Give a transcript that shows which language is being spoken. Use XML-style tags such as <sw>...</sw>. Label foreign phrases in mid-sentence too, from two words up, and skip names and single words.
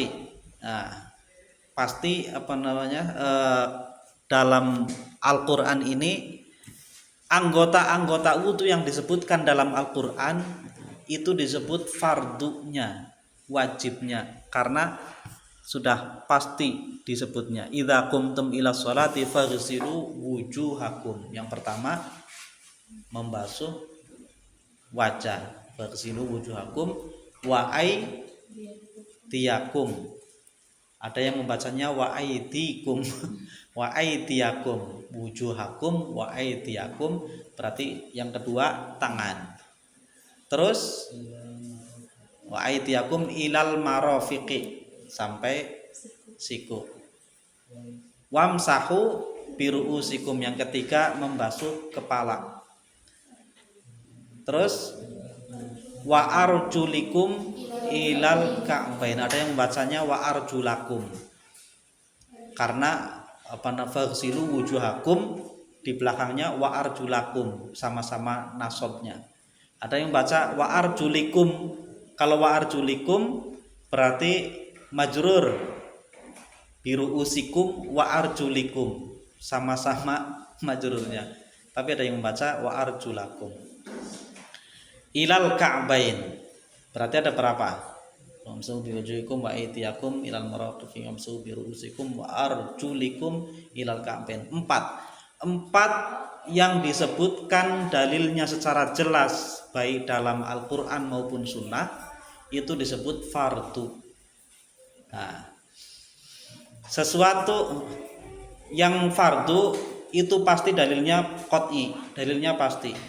<id>Nah, pasti dalam Al-Qur'an ini anggota-anggota wudu yang disebutkan dalam Al-Qur'an itu disebut fardunya, wajibnya, karena sudah pasti disebutnya.</id> <ar>إذا قمتم إلى الصلاة فاغسلوا وجوهكم.</ar> <id>Yang pertama membasuh wajah,</id> <ar>فاغسلوا وجوهكم وأيديكم.</ar> <id>Ada yang membacanya</id> <ar>وأيديكم وأيديكم، وجوهكم وأيديكم,</ar> <id>berarti yang kedua tangan. Terus</id> <ar>وأيديكم إلى المرافق,</ar> <id>sampai siku.</id> <ar>وامسحوا برءوسكم,</ar> <id>yang ketiga membasuh kepala.</id> <ar>Terus وأرجلكم إلى الكعبين.</ar> <id>Ada yang membacanya</id> <ar>وأرجلكم,</ar> <id>karena</id> <ar>فاغسلوا وجوهكم</ar> <id>di belakangnya</id> <ar>وأرجلكم,</ar> <id>sama-sama nasobnya. Ada yang baca</id> <ar>وأرجلكم.</ar> <id>Kalau</id> <ar>وأرجلكم</ar> <id>berarti majrur,</id> <ar>برءوسكم وأرجلكم,</ar> <id>sama-sama majrurnya. Tapi ada yang membaca</id> <ar>وأرجلكم إلى الكعبين,</ar> <id>berarti ada berapa?</id> <ar>وامسحوا بوجوهكم وأيديكم إلى المرافق وامسحوا برءوسكم وأرجلكم إلى الكعبين.</ar> <id>Empat yang disebutkan dalilnya secara jelas baik dalam Al-Qur'an maupun sunnah itu disebut fardu. Nah, sesuatu yang fardu itu pasti dalilnya qot'i, dalilnya pasti.</id>